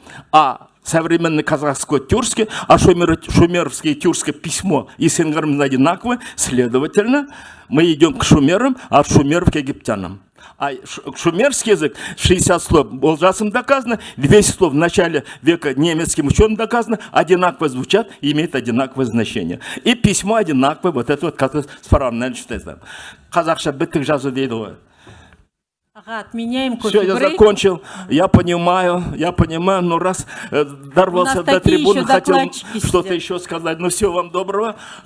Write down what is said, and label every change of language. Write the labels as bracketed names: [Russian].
[Russian] А современный казахско-тюркский, а шумеровское и тюркское письмо и сингармы одинаковые, следовательно, мы идем к шумерам, а от шумеров к египтянам. А шумерский язык, 60 слов Олжасом доказано, 200 слов в начале века немецким ученым доказано, одинаково звучат и имеют одинаковое значение. И письмо одинаковое, вот это вот, как с фараоном читается. [Kazakh] Казахша бітік жазу дейді ғой. [Russian] Ага, отменяем Все, я закончил. Я понимаю, но раз дорвался до трибуны, хотел что-то еще сказать. Ну, всего вам доброго.